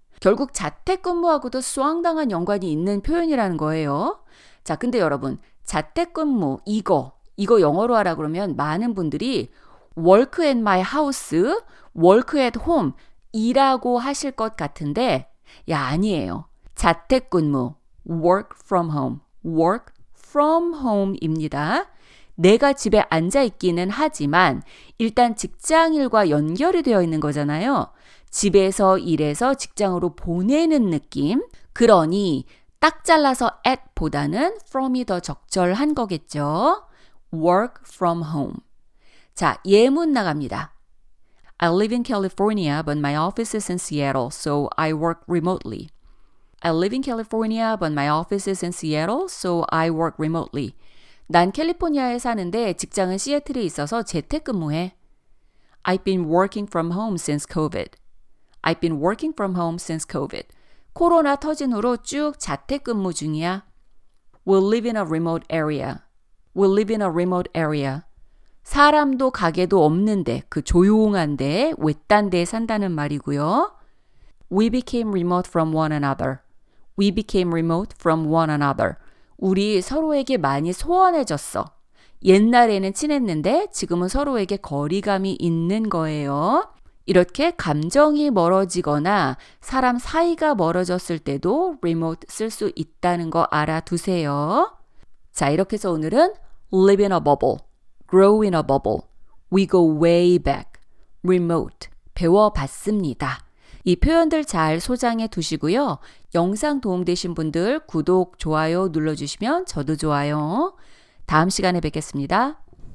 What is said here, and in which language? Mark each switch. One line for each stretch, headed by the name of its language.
Korean: 결국 자택근무하고도 수왕당한 연관이 있는 표현이라는 거예요. 자, 근데 여러분, 자택근무 이거 영어로 하라 그러면 많은 분들이
English: work at my house, work at home
Korean: 이라고 하실 것 같은데 야, 아니에요. 자택근무,
English: work from home
Korean: 입니다. 내가 집에 앉아 있기는 하지만 일단 직장일과 연결이 되어 있는 거잖아요. 집에서 일해서 직장으로 보내는 느낌. 그러니 딱 잘라서 at보다는 from이 더 적절한 거겠죠.
English: work from home.
Korean: 자, 예문 나갑니다.
English: I live in California, but my office is in Seattle, so I work remotely. I live in California, but my office is in Seattle, so I work remotely.
Korean: 난 캘리포니아에 사는데 직장은 시애틀에 있어서 재택근무해.
English: I've been working from home since COVID. I've been working from home since COVID.
Korean: 코로나 터진 후로 쭉 자택근무 중이야.
English: We'll live in a remote area. We'll live in a remote area.
Korean: 사람도 가게도 없는데 그 조용한데 외딴 데에 산다는 말이고요.
English: We became remote from one another. We became remote from one another.
Korean: 우리 서로에게 많이 소원해졌어. 옛날에는 친했는데 지금은 서로에게 거리감이 있는 거예요. 이렇게 감정이 멀어지거나 사람 사이가 멀어졌을 때도 remote 쓸 수 있다는 거 알아두세요. 자, 이렇게 해서 오늘은
English: live in a bubble, grow in a bubble, we go way back,
Korean: remote 배워봤습니다. 이 표현들 잘 소장해 두시고요. 영상 도움되신 분들 구독, 좋아요 눌러주시면 저도 좋아요. 다음 시간에 뵙겠습니다.